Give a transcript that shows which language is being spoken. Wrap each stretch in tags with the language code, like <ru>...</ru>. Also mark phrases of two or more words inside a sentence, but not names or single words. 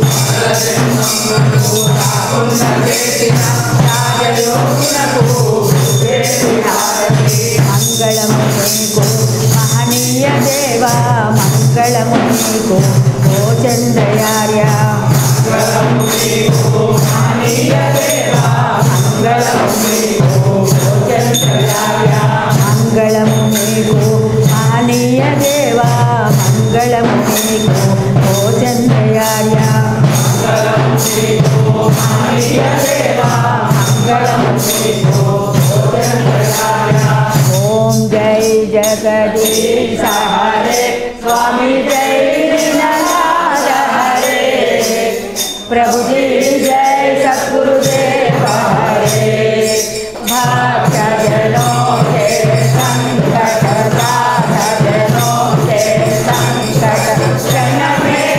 <te>మంగళము నీకు మహనీయ దేవా, మంగళము నీకు ఓ చంద్రయార్య. మంగళము నీకు మహనీయ దేవా, మంగళము నీకు ఓ చంద్రయార్య. మంగళము నీకు మహనీయ దేవా,</te> <hi>ओम जय जगदीश हरे स्वामी जय दीननाथ हरे प्रभु जी जय सद्गुरुदेव हरे भक्त जनों के संकट साधनों के संकट क्षण में</hi>